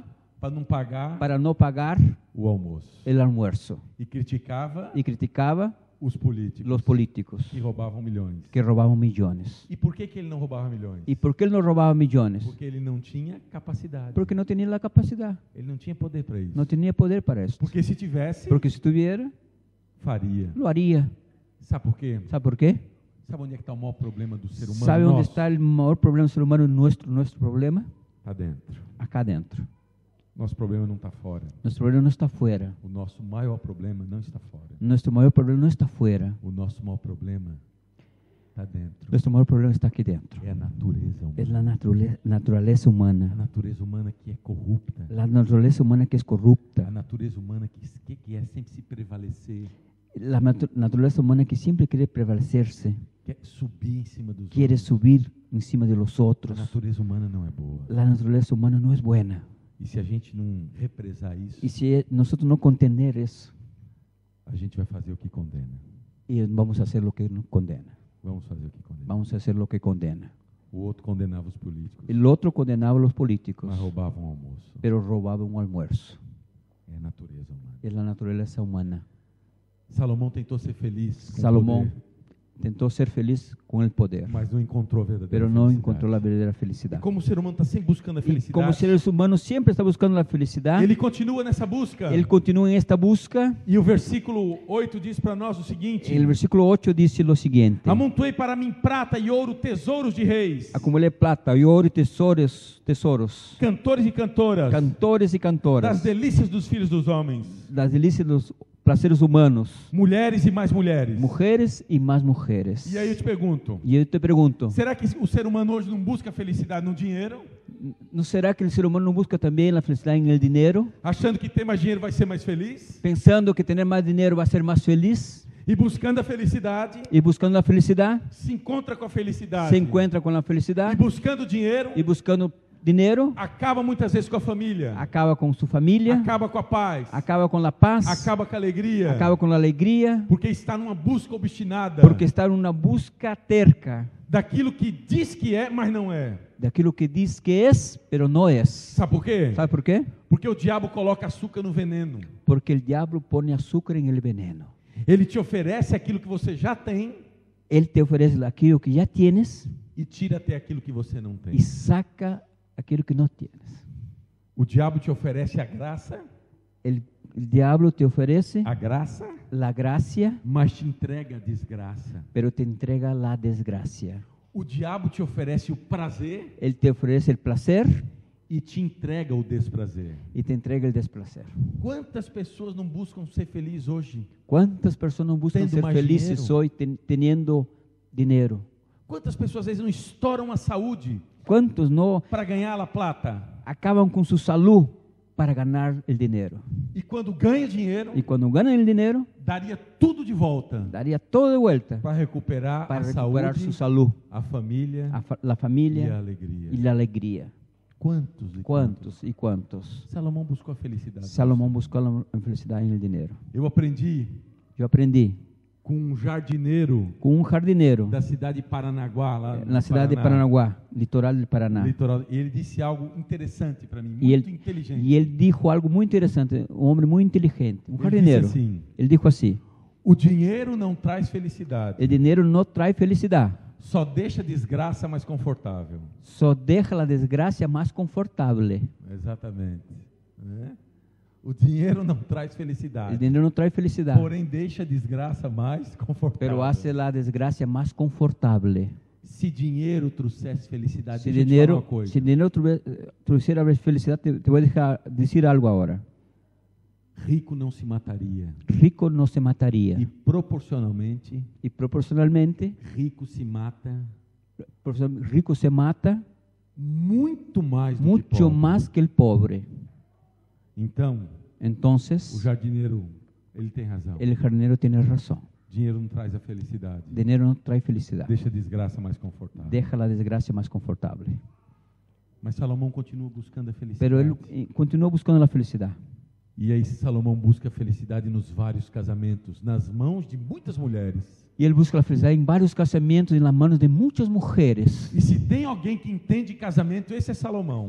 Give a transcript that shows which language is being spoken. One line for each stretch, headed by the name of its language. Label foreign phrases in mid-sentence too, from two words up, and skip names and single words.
Portuguese: para não pagar
Spanish: para no pagar
Portuguese: o almoço.
Spanish: el almuerzo.
Portuguese: E criticava
Spanish: Y criticaba
Portuguese: os políticos
Spanish: los políticos
Portuguese: que roubavam milhões.
Spanish: que robaban millones.
Portuguese: E por que ele não roubava milhões?
Spanish: ¿Y por qué él no robaba millones?
Portuguese: Porque ele não tinha capacidade.
Spanish: Porque no tenía la capacidad,
Portuguese: Ele não tinha poder para isso.
Spanish: no tenía poder para esto.
Portuguese: Porque se tivesse,
Spanish: Porque si tuviera,
Portuguese: faria.
Spanish: lo haría.
Portuguese: Sabe por quê?
Spanish: ¿Sabe por qué?
Portuguese: Sabe onde é que está o maior problema do ser humano?
Spanish: ¿Sabe dónde
Portuguese: nosso?
Spanish: está el mayor problema del ser humano? Nuestro problema,
Portuguese: Está dentro.
Spanish: acá adentro.
Portuguese: Nosso problema não está fora.
Spanish: Nuestro problema no está afuera.
Portuguese: O nosso maior problema não está fora.
Spanish: Nuestro mayor problema no está afuera.
Portuguese: O nosso maior problema está dentro.
Spanish: Nuestro mayor problema está aquí dentro.
Portuguese: É a natureza humana.
Spanish: Es la naturaleza
Portuguese: A
Spanish: humana.
Portuguese: natureza humana que é corrupta.
Spanish: La naturaleza humana que es
Portuguese: A
Spanish: corrupta.
Portuguese: natureza humana que quer sempre se prevalecer.
Spanish: La naturaleza humana que siempre quiere prevalecerse.
Portuguese: Quer subir em cima dos
Spanish: Quiere
Portuguese: outros.
Spanish: subir encima de los
Portuguese: A
Spanish: otros.
Portuguese: natureza humana não é boa.
Spanish: La naturaleza humana no es buena.
Portuguese: E se a gente não represar isso,
Spanish: Y si nosotros no contener eso,
Portuguese: a gente vai fazer o que condena.
Spanish: y vamos a hacer lo que nos condena.
Portuguese: Vamos fazer o que condena.
Spanish: Vamos a hacer lo que condena.
Portuguese: O outro condenava os políticos,
Spanish: El otro condenaba a los políticos,
Portuguese: mas roubavam o almoço.
Spanish: pero robaba un almuerzo.
Portuguese: É a natureza humana.
Spanish: Es la naturaleza humana.
Portuguese: Salomão tentou ser feliz com
Spanish: Salomón
Portuguese: o poder,
Spanish: intentó ser feliz con el poder,
Portuguese: mas não encontrou a verdadeira
Spanish: pero no
Portuguese: felicidade.
Spanish: encontró la verdadera
Portuguese: E
Spanish: felicidad.
Portuguese: como o ser humano está sempre buscando a
Spanish: Y
Portuguese: felicidade,
Spanish: como seres humanos siempre está buscando la felicidad,
Portuguese: ele continua nessa busca.
Spanish: él continúa en esta busca.
Portuguese: E o versículo 8 diz para nós o seguinte:
Spanish: El versículo 8 dice lo siguiente:
Portuguese: amontoei para mim prata e ouro, tesouros de reis,
Spanish: acumulé plata y oro y tesoros,
Portuguese: cantores e cantoras,
Spanish: cantores y
Portuguese: das
Spanish: cantoras,
Portuguese: delícias dos filhos dos homens.
Spanish: las delicias de los placeres humanos.
Portuguese: Mulheres e mais mulheres.
Spanish: Mujeres y más mujeres.
Portuguese: E aí eu te pergunto,
Spanish: Y yo te pregunto,
Portuguese: será que o ser humano hoje não busca felicidade no dinheiro?
Spanish: ¿no será que el ser humano no busca también la felicidad en el dinero?
Portuguese: Achando que ter mais dinheiro vai ser mais feliz?
Spanish: Pensando que tener más dinero va a ser más feliz.
Portuguese: E buscando a felicidade,
Spanish: Y buscando la felicidad,
Portuguese: se encontra com a felicidade.
Spanish: se encuentra con la
Portuguese: E
Spanish: felicidad.
Portuguese: buscando dinheiro,
Spanish: Y buscando dinero,
Portuguese: acaba muitas vezes com a família.
Spanish: acaba con su familia,
Portuguese: Acaba com a paz.
Spanish: acaba con la paz,
Portuguese: Acaba com a alegria.
Spanish: acaba con la alegría,
Portuguese: Porque está numa busca obstinada
Spanish: porque está en una busca terca
Portuguese: daquilo que diz que é, mas não é.
Spanish: de aquello que dice que es, pero no es.
Portuguese: Sabe por quê?
Spanish: ¿Sabe por qué?
Portuguese: Porque o diabo coloca açúcar no veneno.
Spanish: Porque el diablo pone azúcar en el veneno.
Portuguese: Ele te oferece aquilo que você já tem
Spanish: Él te ofrece aquello que ya tienes
Portuguese: e tira até aquilo que você não tem.
Spanish: y saca aquello que no tienes.
Portuguese: O diabo te oferece a graça,
Spanish: El diablo te ofrece
Portuguese: a
Spanish: la gracia,
Portuguese: mas te entrega a desgraça.
Spanish: pero te entrega la desgracia.
Portuguese: O diabo te oferece o prazer
Spanish: Él te ofrece el placer
Portuguese: e te entrega o desprazer.
Spanish: y te entrega el desplacer.
Portuguese: Quantas pessoas não buscam ser felizes hoje?
Spanish: ¿Cuántas personas buscan
Portuguese: Tendo
Spanish: ser más felices dinero. hoy teniendo dinero?
Portuguese: Quantas pessoas às vezes não estouram a saúde
Spanish: ¿Cuántos no
Portuguese: para ganhar a plata?
Spanish: acaban con su salud para ganar el dinero?
Portuguese: E quando ganha dinheiro,
Spanish: Y cuando ganan el dinero,
Portuguese: daria tudo de volta
Spanish: daría todo de vuelta
Portuguese: para recuperar
Spanish: para
Portuguese: a
Spanish: recuperar
Portuguese: saúde,
Spanish: su salud,
Portuguese: a família
Spanish: la
Portuguese: e a
Spanish: familia
Portuguese: alegria.
Spanish: y la alegría.
Portuguese: Quantos e
Spanish: ¿Cuántos y cuántos?
Portuguese: Salomão buscou a felicidade.
Spanish: Salomón buscó la felicidad en el dinero.
Portuguese: Eu aprendi
Spanish: Yo aprendí
Portuguese: com um jardineiro
Spanish: con un jardinero
Portuguese: da cidade de Paranaguá, lá
Spanish: en
Portuguese: no
Spanish: la ciudad de Paranaguá, litoral del Paraná.
Portuguese: Litoral. E ele disse algo interessante para mim,
Spanish: Y
Portuguese: muito
Spanish: él,
Portuguese: inteligente.
Spanish: y él dijo algo muy interesante, un hombre muy inteligente, un
Portuguese: Ele
Spanish: jardinero.
Portuguese: disse assim:
Spanish: Él dijo así:
Portuguese: o dinheiro não traz felicidade,
Spanish: el dinero no trae felicidad,
Portuguese: só deixa desgraça mais confortável.
Spanish: solo deja la desgracia más confortable.
Portuguese: Exatamente. Né? O dinheiro não traz
Spanish: El
Portuguese: felicidade,
Spanish: dinero no trae felicidad,
Portuguese: porém deixa a desgraça mais confortável.
Spanish: pero hace la desgracia más confortable.
Portuguese: Se dinheiro trouxesse felicidade,
Spanish: Si
Portuguese: deixa eu te falar
Spanish: dinero,
Portuguese: uma coisa.
Spanish: si dinero trajera felicidad, te voy a decir algo ahora.
Portuguese: Rico não se mataria.
Spanish: Rico no se mataría,
Portuguese: E proporcionalmente,
Spanish: y proporcionalmente,
Portuguese: rico se mata
Spanish: rico se mata
Portuguese: muito mais do que
Spanish: mucho
Portuguese: pobre.
Spanish: más que el pobre.
Portuguese: Então, o
Spanish: Entonces,
Portuguese: jardineiro, ele tem razão.
Spanish: el jardinero tiene razón.
Portuguese: Dinheiro não traz a felicidade.
Spanish: Dinero no trae felicidad,
Portuguese: Deixa a desgraça mais confortável.
Spanish: deja la desgracia más confortable.
Portuguese: Mas Salomão continua buscando a felicidade.
Spanish: Pero él continúa buscando la felicidad.
Portuguese: E aí Salomão busca a felicidade nos vários casamentos, nas mãos de muitas mulheres.
Spanish: Y él busca la felicidad en varios casamientos, en las manos de muchas mujeres.
Portuguese: E se tem alguém que entende casamento, esse é Salomão.